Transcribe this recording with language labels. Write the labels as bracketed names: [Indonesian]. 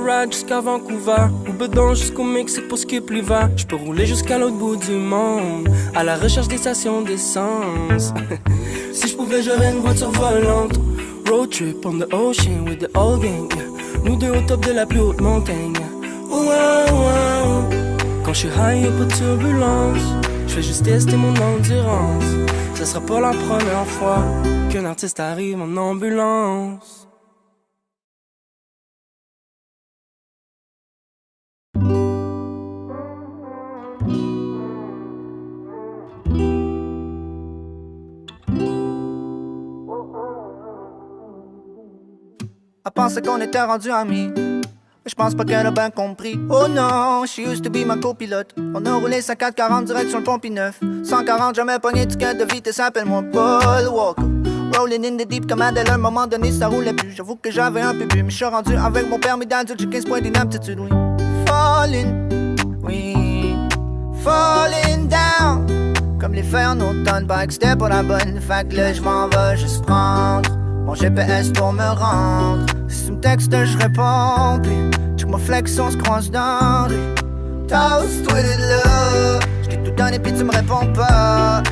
[French] Jusqu'à Vancouver, ou bedon jusqu'au Mexique pour skip l'hiver. Je peux rouler jusqu'à l'autre bout du monde, à la recherche des stations d'essence. Si je pouvais, j'aurais une voiture volante. [English] Road trip on the ocean with the old gang, yeah. [French] Nous deux au top de la plus haute montagne, yeah. Oh, wow, wow. Quand je suis high, y'a pas de turbulence. Je fais juste tester mon endurance. Ce sera pas la première fois qu'un artiste arrive en ambulance. Elle pensait qu'on était rendus amis, mais je pense pas qu'elle a bien compris. Oh non, [English] she used to be [French] ma copilote. On a roulé 50-40 direct sur le Pont-Neuf. 140, jamais pogné ticket de vitesse, appelle-moi Paul Walker. [English] Rolling in the deep [French] comme Adèle, à un moment donné ça roulait plus. J'avoue que j'avais un peu bu, mais je suis rendu avec mon permis d'adulte, j'ai 15 points d'inaptitude, oui. [English] Falling, oui, falling down. [French] Comme les feuilles en automne, pas que c'était pas la bonne. Fait que là j'm'en vais juste prendre mon GPS pour me rendre. Si tu me textes, je réponds. Puis, check ma flex, on se croise dans rue. Toast with it là. J't'ai tout donné puis tu me réponds pas.